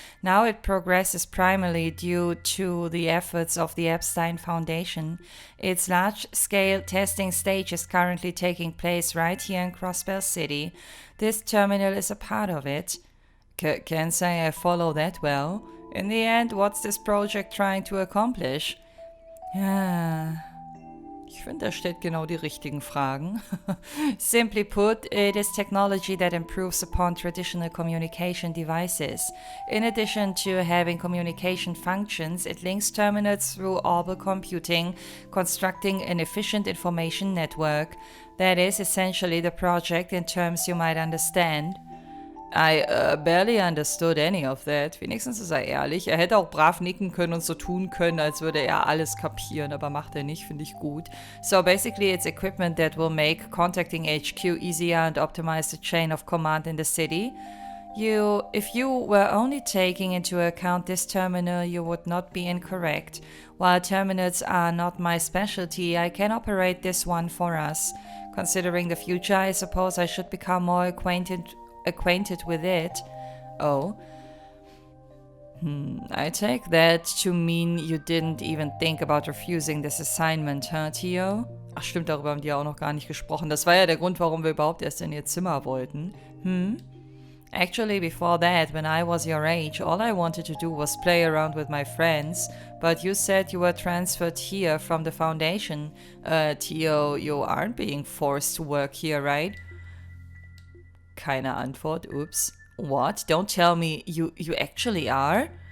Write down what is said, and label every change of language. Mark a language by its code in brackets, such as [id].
[en] Now it progresses primarily due to the efforts of the Epstein Foundation. Its large-scale testing stage is currently taking place right here in Crossbell City. This terminal is a part of it. Can't say I follow that well. In the end, what's this project trying to accomplish? [de] Ich finde, er stellt genau die richtigen Fragen. [en] Simply put, it is technology that improves upon traditional communication devices. In addition to having communication functions, it links terminals through orbital computing, constructing an efficient information network. That is essentially the project in terms you might understand. I barely understood any of that. [de] Wenigstens ist er ehrlich. Er hätte auch brav nicken können und so tun können, als würde er alles kapieren, aber macht er nicht, finde ich gut. [en] So basically it's equipment that will make contacting HQ easier and optimize the chain of command in the city. If you were only taking into account this terminal, you would not be incorrect. While terminals are not my specialty, I can operate this one for us. Considering the future, I suppose I should become more acquainted with it. Oh. I take that to mean you didn't even think about refusing this assignment, huh, Theo? [de] Ach stimmt, darüber haben die ja auch noch gar nicht gesprochen. Das war ja der Grund, warum wir überhaupt erst in ihr Zimmer wollten. [en] Actually, before that, when I was your age, all I wanted to do was play around with my friends. But you said you were transferred here from the Foundation. Theo, you aren't being forced to work here, right? [de] Keine Antwort, [en] oops. What? Don't tell me you actually are?